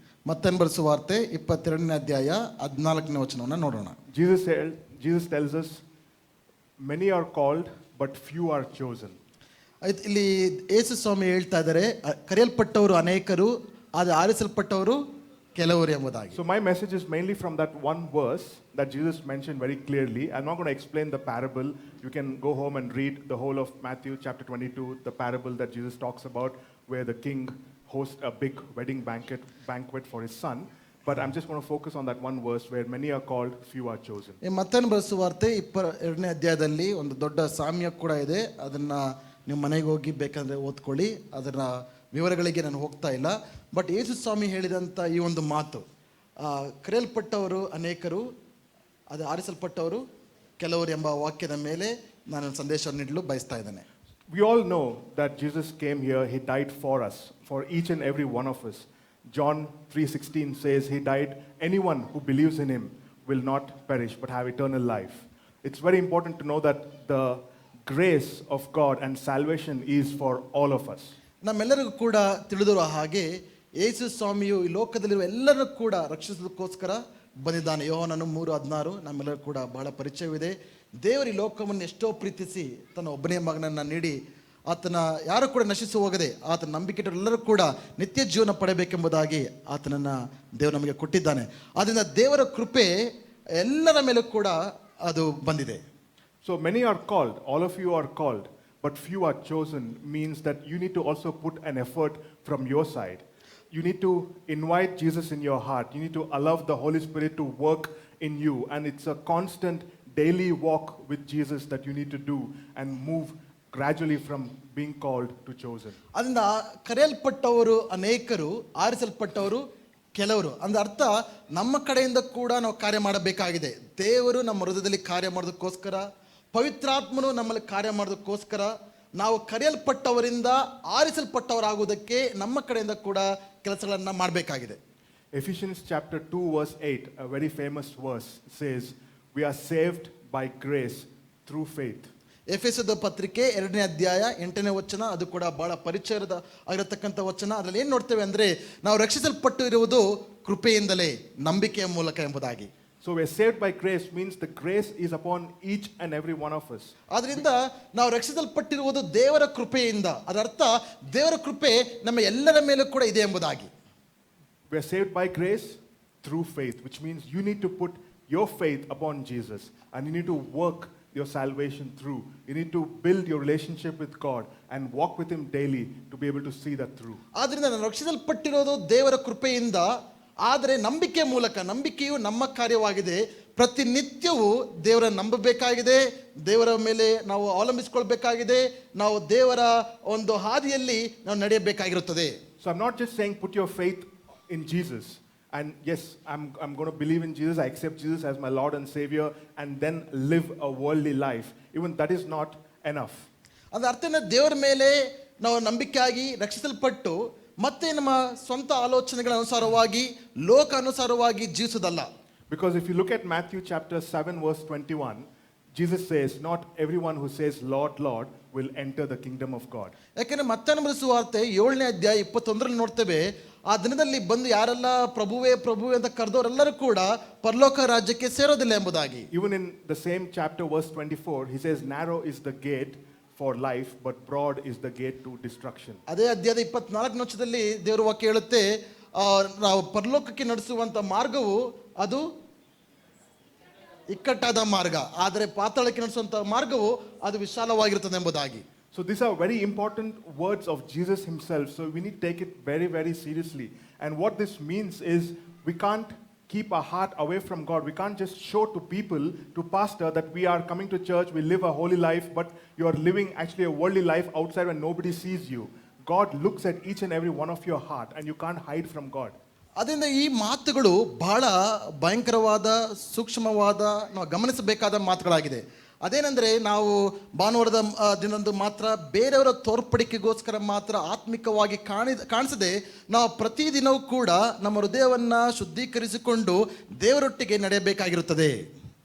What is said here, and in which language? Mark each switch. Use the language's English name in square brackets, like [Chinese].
[Kannada] ಮತ್ತೇನು ಸುವಾರ್ತೆ 22ನೇ ಅಧ್ಯಾಯ 14ನೇ ವಚನವನ್ನು ನೋಡೋಣ. [English] Jesus tells us, many are called but few are chosen. [Kannada] ಇಲ್ಲಿ ಯೇಸು ಸ್ವಾಮಿ ಹೇಳ್ತಾ ಇದ್ದಾರೆ, ಕರೆಯಲ್ಪಟ್ಟವರು ಅನೇಕರು, ಆದರೆ ಆರಿಸಲ್ಪಟ್ಟವರು ಕೆಲವರು ಎಂಬುದಾಗಿ. [English] So my message is mainly from that one verse that Jesus mentioned very clearly. I'm not going to explain the parable. You can go home and read the whole of Matthew chapter 22, the parable that Jesus talks about where the king hosts a big wedding banquet for his son. But I'm just going to focus on that one verse where many are called, few are chosen. [Kannada] ಮತ್ತೇನು ಸುವಾರ್ತೆ 22ನೇ ಅಧ್ಯಾಯದಲ್ಲಿ ಒಂದು ದೊಡ್ಡ ಸಾಮ್ಯ ಕೂಡ ಇದೆ. ಅದನ್ನ ನೀವು ಮನೆಗೆ ಹೋಗಿ ಬೇಕಂದರೆ ಓದ್ಕೊಳ್ಳಿ, ಅದರ ವಿವರಗಳಿಗೆ ನಾನು ಹೋಗ್ತಾ ಇಲ್ಲ. ಬಟ್ ಯೇಸು ಸ್ವಾಮಿ ಹೇಳಿದಂಥ ಈ ಒಂದು ಮಾತು, ಕರೆಯಲ್ಪಟ್ಟವರು ಅನೇಕರು, ಅದು ಆರಿಸಲ್ಪಟ್ಟವರು ಕೆಲವರು ಎಂಬ ವಾಕ್ಯದ ಮೇಲೆ ನಾನು ಸಂದೇಶವನ್ನು ನೀಡಲು ಬಯಸ್ತಾ ಇದ್ದೇನೆ. [English] We all know that Jesus came here, he died for us, for each and every one of us. John 3:16 says he died, anyone who believes in him will not perish but have eternal life. It's very important to know that the grace of God and salvation is for all of us. [Kannada] ನಮ್ಮೆಲ್ಲರಿಗೂ ಕೂಡ ತಿಳಿದಿರುವ ಹಾಗೆ ಯೇಸು ಸ್ವಾಮಿಯು ಈ ಲೋಕದಲ್ಲಿರುವ ಎಲ್ಲರೂ ಕೂಡ ರಕ್ಷಿಸೋದಕ್ಕೋಸ್ಕರ ಬಂದಿದ್ದಾನೆ. ಯೋಹಾನನು 3:16 ನಮ್ಮೆಲ್ಲರಿಗೂ ಕೂಡ ಬಹಳ ಪರಿಚಯವಿದೆ. ದೇವರು ಈ ಲೋಕವನ್ನು ಎಷ್ಟೋ ಪ್ರೀತಿಸಿ ತನ್ನ ಒಬ್ಬನೇ ಮಗನನ್ನು ನೀಡಿ ಆತನ ಯಾರು ಕೂಡ ನಶಿಸಿ ಹೋಗದೆ ಆತನ ನಂಬಿಕೆಟ್ಟರೆಲ್ಲರೂ ಕೂಡ ನಿತ್ಯ ಜೀವನ ಪಡೆಯಬೇಕೆಂಬುದಾಗಿ ಆತನನ್ನು ದೇವರು ನಮಗೆ ಕೊಟ್ಟಿದ್ದಾನೆ. ಆದ್ದರಿಂದ ದೇವರ ಕೃಪೆ ಎಲ್ಲರ ಮೇಲೂ ಕೂಡ ಅದು ಬಂದಿದೆ. [English] So many are called, all of you are called, but few are chosen means that you need to also put an effort from your side. You need to invite Jesus in your heart. You need to allow the Holy Spirit to work in you, and it's a constant daily walk with Jesus that you need to do and move gradually from being called to chosen. [Kannada] ಅದರಿಂದ ಕರೆಯಲ್ಪಟ್ಟವರು ಅನೇಕರು, ಆರಿಸಲ್ಪಟ್ಟವರು ಕೆಲವರು ಅಂದ್ರೆ ಅರ್ಥ ನಮ್ಮ ಕಡೆಯಿಂದ ಕೂಡ ನಾವು ಕಾರ್ಯ ಮಾಡಬೇಕಾಗಿದೆ. ದೇವರು ನಮ್ಮ ಹೃದಯದಲ್ಲಿ ಕಾರ್ಯ ಮಾಡೋದಕ್ಕೋಸ್ಕರ, ಪವಿತ್ರಾತ್ಮನು ನಮ್ಮಲ್ಲಿ ಕಾರ್ಯ ಮಾಡೋದಕ್ಕೋಸ್ಕರ, ನಾವು ಕರೆಯಲ್ಪಟ್ಟವರಿಂದ ಆರಿಸಲ್ಪಟ್ಟವರಾಗುವುದಕ್ಕೆ ನಮ್ಮ ಕಡೆಯಿಂದ ಕೂಡ ಕೆಲಸಗಳನ್ನು ಮಾಡಬೇಕಾಗಿದೆ. [English] Ephesians chapter 2 verse 8, a very famous verse, says we are saved by grace through faith. [Kannada] ಎಫೆಸದ ಪತ್ರಿಕೆ 2ನೇ ಅಧ್ಯಾಯ 8ನೇ ವಚನ, ಅದು ಕೂಡ ಬಹಳ ಪರಿಚಯದ ಆಗಿರತಕ್ಕಂಥ ವಚನ. ಅದರಲ್ಲಿ ಏನು ನೋಡ್ತೇವೆ ಅಂದರೆ ನಾವು ರಕ್ಷಿಸಲ್ಪಟ್ಟು ಇರುವುದು ಕೃಪೆಯಿಂದಲೇ, ನಂಬಿಕೆಯ ಮೂಲಕ ಎಂಬುದಾಗಿ. [English] So we are saved by grace means the grace is upon each and every one of us. [Kannada] ಆದ್ರಿಂದ ನಾವು ರಕ್ಷಿಸಲ್ಪಟ್ಟಿರುವುದು ದೇವರ ಕೃಪೆಯಿಂದ, ಅದರ್ಥ ದೇವರ ಕೃಪೆ ನಮ್ಮ ಎಲ್ಲರ ಮೇಲೂ ಕೂಡ ಇದೆ ಎಂಬುದಾಗಿ. [English] We are saved by grace through faith, which means you need to put your faith upon Jesus and you need to work your salvation through. You need to build your relationship with God and walk with him daily to be able to see that through. [Kannada] ಆದ್ರಿಂದ ನಾವು ರಕ್ಷಿಸಲ್ಪಟ್ಟಿರೋದು ದೇವರ ಕೃಪೆಯಿಂದ, ಆದರೆ ನಂಬಿಕೆ ಮೂಲಕ. ನಂಬಿಕೆಯು ನಮ್ಮ ಕಾರ್ಯವಾಗಿದೆ. ಪ್ರತಿನಿತ್ಯವೂ ದೇವರ ನಂಬಬೇಕಾಗಿದೆ, ದೇವರ ಮೇಲೆ ನಾವು ಅವಲಂಬಿಸಿಕೊಳ್ಬೇಕಾಗಿದೆ, ನಾವು ದೇವರ ಒಂದು ಹಾದಿಯಲ್ಲಿ ನಾವು ನಡೆಯಬೇಕಾಗಿರುತ್ತದೆ. [English] So I'm not just saying put your faith in Jesus and yes, I'm going to believe in Jesus, I accept Jesus as my Lord and Savior and then live a worldly life. Even that is not enough. [Kannada] ಅದರ ಅರ್ಥ ಏನು? ದೇವರ ಮೇಲೆ ನಾವು ನಂಬಿಕೆಯಾಗಿ ರಕ್ಷಿಸಲ್ಪಟ್ಟು ಮತ್ತೆ ನಮ್ಮ ಸ್ವಂತ ಆಲೋಚನೆಗಳ ಅನುಸಾರವಾಗಿ ಲೋಕ ಅನುಸಾರವಾಗಿ ಜೀವಿಸುವುದಲ್ಲ. [English] Because if you look at Matthew chapter 7 verse 21, Jesus says, not everyone who says Lord, Lord will enter the kingdom of God. [Kannada] ಯಾಕೆಂದ್ರೆ ಮತ್ತಾಯನ ಸುವಾರ್ತೆ 7ನೇ ಅಧ್ಯಾಯ 21ರಲ್ಲಿ ನೋಡ್ತೇವೆ, ಆ ದಿನದಲ್ಲಿ ಬಂದು ಯಾರೆಲ್ಲ ಪ್ರಭುವೇ ಪ್ರಭುವೇ ಅಂತ ಕರೆದವರೆಲ್ಲರೂ ಕೂಡ ಪರಲೋಕ ರಾಜ್ಯಕ್ಕೆ ಸೇರೋದಿಲ್ಲ ಎಂಬುದಾಗಿ. [English] Even in the same chapter verse 24, he says, narrow is the gate for life, but broad is the gate to destruction. [Kannada] ಅದೇ ಅಧ್ಯಾಯದ 24ನೇ ವಚನದಲ್ಲಿ ದೇವರ ವಾಕ್ಯ ಹೇಳುತ್ತೆ, ನಾವು ಪರಲೋಕಕ್ಕೆ ನಡೆಸುವಂತ ಮಾರ್ಗವು ಅದು ಇಕ್ಕಟ್ಟಾದ ಮಾರ್ಗ, ಆದರೆ ಪಾತಾಳಕ್ಕೆ ನಡೆಸುವಂತ ಮಾರ್ಗವು ಅದು ವಿಶಾಲವಾಗಿರುತ್ತದೆ ಎಂಬುದಾಗಿ. [English] So these are very important words of Jesus himself. So we need to take it very, very seriously. And what this means is we can't keep our heart away from God. We can't just show to people, to pastor, that we are coming to church, we live a holy life, but you are living actually a worldly life outside when nobody sees you. God looks at each and every one of your heart, and you can't hide from God. [Kannada] ಅದರಿಂದ ಈ ಮಾತುಗಳು ಬಹಳ ಭಯಂಕರವಾದ ಸೂಕ್ಷ್ಮವಾದ ನಾವು ಗಮನಿಸಬೇಕಾದ ಮಾತುಗಳಾಗಿದೆ. ಅದೇನೆಂದರೆ, ನಾವು ಭಾನುವಾರದ ದಿನದಂದು ಮಾತ್ರ ಬೇರೆಯವರ ತೋರ್ಪಡಿಕೆಗೋಸ್ಕರ ಮಾತ್ರ ಆತ್ಮಿಕವಾಗಿ ಕಾಣಿಸದೆ ನಾವು ಪ್ರತಿದಿನವೂ ಕೂಡ ನಮ್ಮ ಹೃದಯವನ್ನು ಶುದ್ಧೀಕರಿಸಿಕೊಂಡು ದೇವರೊಟ್ಟಿಗೆ ನಡೆಯಬೇಕಾಗಿರುತ್ತದೆ.